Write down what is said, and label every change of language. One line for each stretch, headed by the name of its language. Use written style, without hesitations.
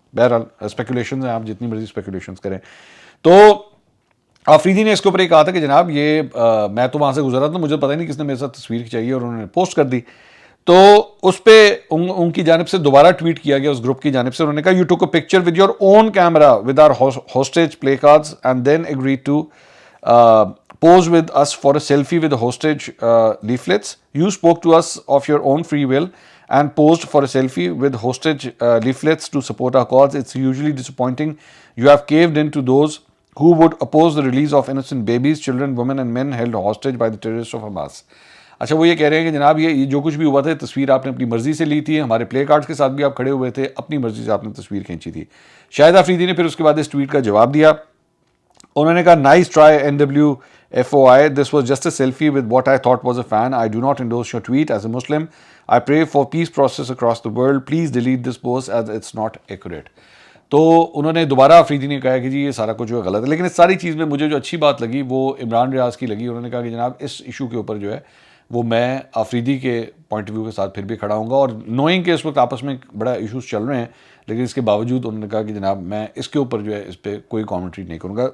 Urdu: بہرحال اسپیکولیشنز ہیں, آپ جتنی مرضی اسپیکولیشنز کریں. تو آفریدی نے اس کے اوپر یہ کہا تھا کہ جناب یہ میں تو وہاں سے گزر رہا تھا, مجھے پتہ نہیں کس نے میرے ساتھ تصویر کھنچائی اور انہوں نے پوسٹ کر دی. تو اس پہ ان کی جانب سے دوبارہ ٹویٹ کیا گیا اس گروپ کی جانب سے, انہوں نے کہا
English: You took a picture with your own camera with our hostage placards and then agreed to pose with us for a selfie with the hostage leaflets. You spoke to us of your own free will and posed for a selfie with hostage leaflets to support our cause. It's usually disappointing. You have caved in to those who would oppose the release of innocent babies, children, women and men held hostage by the terrorists of Hamas.
Urdu: اچھا وہ یہ کہہ رہے ہیں کہ جناب یہ جو کچھ بھی ہوا تھا تصویر آپ نے اپنی مرضی سے لی تھی, ہمارے پلے کارڈز کے ساتھ بھی آپ کھڑے ہوئے تھے, اپنی مرضی سے آپ نے تصویر کھینچی تھی. شاہد آفریدی نے پھر اس کے بعد اس ٹویٹ کا جواب دیا. انہوں نے کہا
English: Nice try NWFOI, this was just a selfie with what I thought was a fan. I do not endorse your tweet as a Muslim. I pray for peace process across the world. Please delete this post as it's not accurate.
Urdu: تو انہوں نے دوبارہ آفریدی نے کہا کہ جی یہ سارا کچھ جو ہے غلط ہے, لیکن اس ساری چیز میں مجھے جو اچھی بات لگی وہ عمران ریاض کی لگی. انہوں نے کہا کہ جناب اس ایشو کے اوپر جو ہے وہ میں آفریدی کے پوائنٹ آف ویو کے ساتھ پھر بھی کھڑا ہوں گا, اور نوئنگ کہ اس وقت آپس میں بڑا ایشوز چل رہے ہیں, لیکن اس کے باوجود انہوں نے کہا کہ جناب میں اس کے اوپر جو ہے اس پہ کوئی کامنٹری نہیں کروں گا.